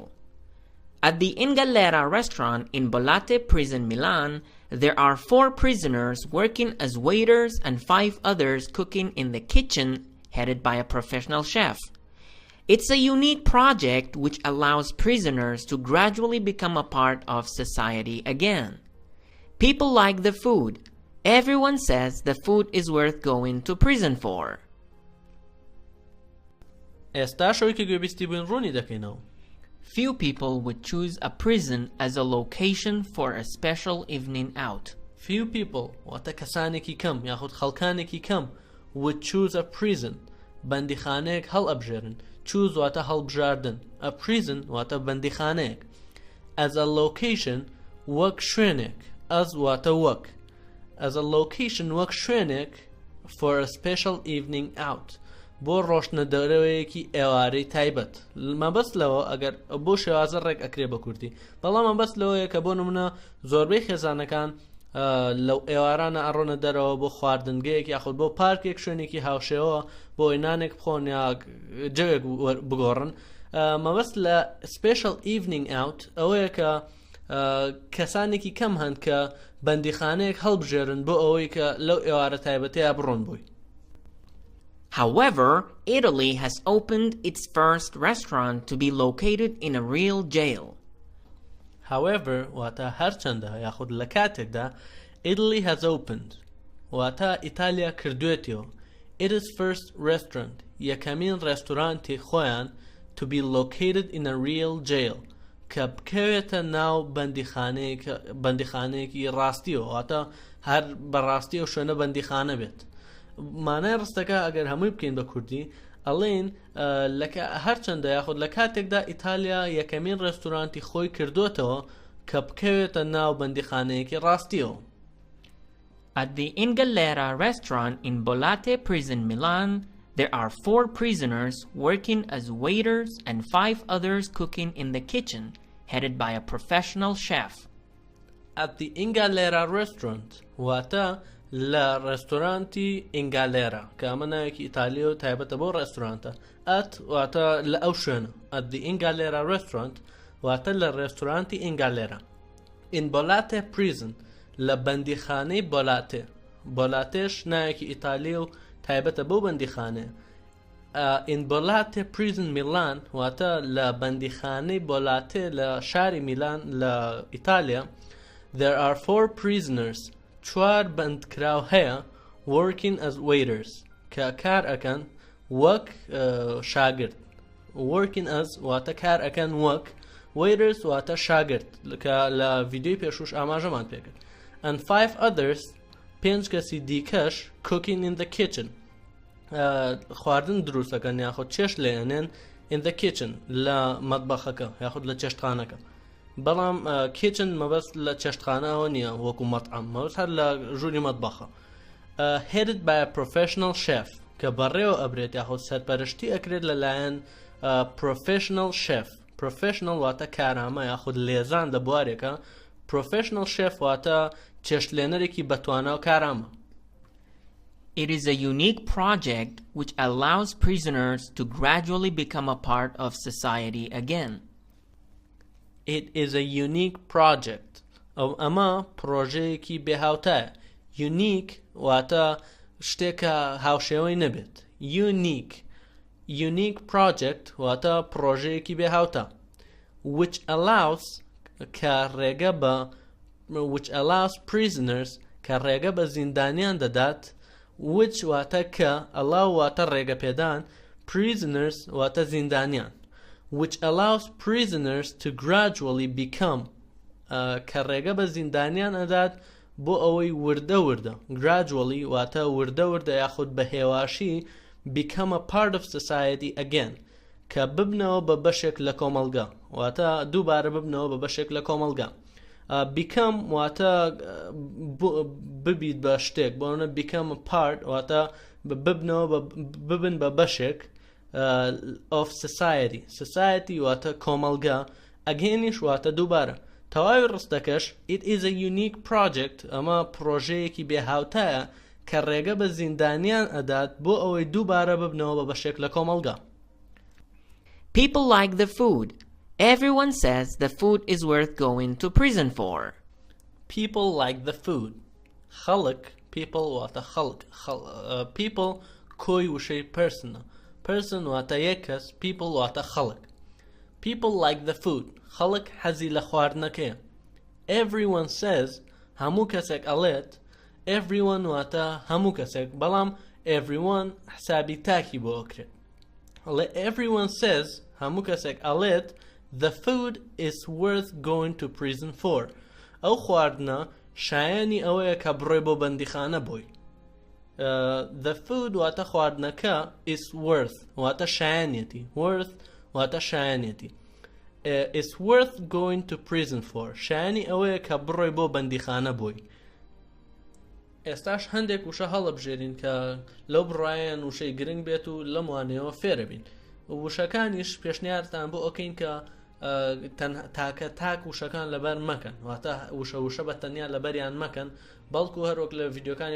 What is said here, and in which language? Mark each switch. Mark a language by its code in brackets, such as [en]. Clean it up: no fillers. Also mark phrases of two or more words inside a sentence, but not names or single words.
[en] At the Ingallera restaurant in Bollate Prison, Milan, there are 4 prisoners working as waiters and 5 others cooking in the kitchen, headed by a professional chef. It's a unique project which allows prisoners to gradually become a part of society again. People like the food. Everyone says the food is worth going to prison for. [ckb] ئێستا شەوێکی گوێبیستی بووین ڕوونی دەکەینەوە. [en] Few people would choose a prison as a location for a special evening out. Few people [ckb] واتە کەسانێکی کەم یاخود خەڵکانێکی کەم [en] would choose a prison. [ckb] بەندیخانەیەک هەڵ ئەبژێرن. choose واتە هەڵبژاردن. [en] A prison [ckb] واتە بەندیخانەیەک. [en] As a location [ckb] وەک شوێنێک. As واتە وەک. [en] As a location [ckb] وەک شوێنێک [en] for a special evening out. [ckb] بۆ ڕۆشنە دەرەوەیەکی ئێوارەی تایبەت. مەبەست لەوە ئەگەر بۆ شێوازە ڕێک ئەکرێ بە کوردی. بەڵام مەبەست لەوەیە کە بۆ نمونە زۆربەی خێزانەکان لەو ئێوارانە ئەڕۆنە دەرەوە بۆ خواردنگەیەک یاخود بۆ پارکێک شوێنێکی هاوشێوە بۆ ئینانێک بخۆن یا جەوێک بگۆڕن. مەبەست لە [en] special evening out [ckb] ئەوەیە کە کەسانێکی کەم هەن کە بەندیخانەیەک هەڵبژێرن بۆ ئەوەی کە لەو ئێوارە تایبەتەیە بڕۆن بووی. [en] However, Italy has opened its first restaurant to be located in a real jail. However, [ckb] واتە هەرچەندە یاخود لە کاتێکدا [en] Italy has opened [ckb] واتە ئیتالیا کردوێتیەوە [en] its first restaurant [ckb] یەکەمین ڕێستۆرانتی خۆیان [en] to be located in a real jail [ckb] کە بکەوێتە ناو بەندیخانەیەکی ڕاستیەوە واتە هەر بەڕاستی و شوێنە بەندیخانە بێت. مانای ڕستەکە ئەگەر هەمووی بکەین بە کوردی ئەڵێن هەرچەندە یاخود لە کاتێکدا ئیتالیا یەکەمین ڕێستۆرانتی خۆی کردوتەوە کە بکەوێتە ناو بەندیخانەیەکی ڕاستیەوە. [en] At the Ingallera restaurant in Bollate Prison, Milan, there are 4 prisoners working as waiters and 5 others cooking in the kitchen, headed by a professional chef. At the Ingallera restaurant [ckb] واتە لە ڕێستۆرانتی ئینگالێرا کە ئەمە ناوێکی ئیتالی و تایبەتە بۆ ڕێستۆرانتە. ئەت واتە لە ئەو شوێنە. [en] At the Ingallera restaurant [ckb] واتە لە ڕێستۆرانتی ئینگالێرا. [en] In Bollate prison [ckb] لە بەندیخانەی بۆلاتێ. بۆلاتێش ناوێکی ئیتالی و تایبەتە بۆ بەندیخانەیە. [en] In Bollate prison Milan [ckb] واتە لە بەندیخانەی بۆلاتێ لە شاری میلان لە ئیتالیا. [en] There are 4 prisoners [ckb] 4 بەندکراو هەیە [en] working as waiters [ckb] کە کار ئەکەن وەک شاگرد. [en] working as [ckb] واتە کار ئەکەن وەک waiters واتە شاگرد کە لە ڤیدیۆی پێشوش ئاماژەمان پێکرد. [en] and 5 others [ckb] 5 کەسی دیکەش [en] cooking in the kitchen [ckb] خواردن دروستەکەن یاخود چێش لێنێن [en] in the kitchen [ckb] لە مەتبەخەکە یاخود لە چێشتخانەکە. بەڵام kitchen مەبەست لە چێشتخانەوە نییە وەکو مەطعەم مەبەست هەر لە ژووری مەتبەخە. [en] headed by a professional chef [ckb] کە بەڕێوە ئەبرێت یاخود سەرپەرشتی ئەکرێت لەلایەن [en] professional chef. [ckb] professional واتە کارامە یاخود لێزان لە بوارێکە. [en] professional chef [ckb] واتە چێشتلێنەرێکی بەتوانە و کارامە. [en] It is a unique project which allows prisoners to gradually become a part of society again. It is a unique project. [ckb] ئەمە پرۆژەیەکی بێهاوتایە. unique واتە شتێکە هاوشێوەی نەبێت. [en] unique project [ckb] واتە پرۆژەیەکی بێهاوتە. [en] which allows [ckb] کە ڕێگە بە [en] which allows prisoners [ckb] کە ڕێگە بە زیندانیان دەدات. which واتە کە allow واتە ڕێگە پێدان prisoners واتە زیندانیان. [en] which allows prisoners to gradually become [ckb] کە ڕێگە بە زیندانیان ئەدات بۆ ئەوەی وردە gradually واتە وردە یاخود بە هێواشی [en] become a part of society again [ckb] کە ببنەوە بە بەشێک لە کۆمەلگا واتە دووبارە ببنەوە بە بەشێک لە کۆمەلگا become واتە ببیت بە شتێک بۆنە [en] become a part [ckb] واتە ببنەوە ببن بە بەشێک [en] of society [ckb] واتە کۆمەلگا ئەگەینیش واتە دووبارە تەواوی ڕستەکەش [en] it is a unique project [ckb] ئەمە پرۆژەیەکی بێهاوتایە کە ڕێگە بە زیندانیان ئەدات بۆ ئەوەی دووبارە ببنەوە بە بەشێک لە کۆمەلگا. [en] People like the food. Everyone says the food is worth going to prison for. People like the food. [ckb] خەڵک people واتە خەڵک people کۆی وشەی person واتە یەک کەس people واتە خەڵک. [en] People like the food. [ckb] خەڵک حەزی لە خواردنەکەیە. [en] Everyone says [ckb] هەموو کەسێک ئەڵێت everyone واتە هەموو کەسێک بەڵام everyone حسابی تاکی بۆ ئەکرێت. [en] Everyone says [ckb] هەموو کەسێک ئەڵێت [en] the food is worth going to prison for. [ckb] ئەو خواردنە شایانی ئەوەیە کە بڕۆی بۆ بەندیخانە بۆی. [en] The food [ckb] واتە خواردنەکە [en] is worth [ckb] واتە شایانیەتی worth واتە شایانیەتی [en] is worth going to prison for [ckb] شایانی ئەوەیە کە بڕۆی بۆ بەندیخانە بۆی. ئێستاش هەندێک وشە هەڵەبژێرین کە لەو بڕایەن وشەی گرنگ بێت و لەم وانەیەوە فێرە بین. وشەکانیش پێشنیارتان بۆ ئۆکەین کە تاکە تاک وشەکان لەبەر مەکەن واتە وشە بە تەنیا لەبەریان مەکەن بەڵکو هەروەک لە ڤیدیۆکانی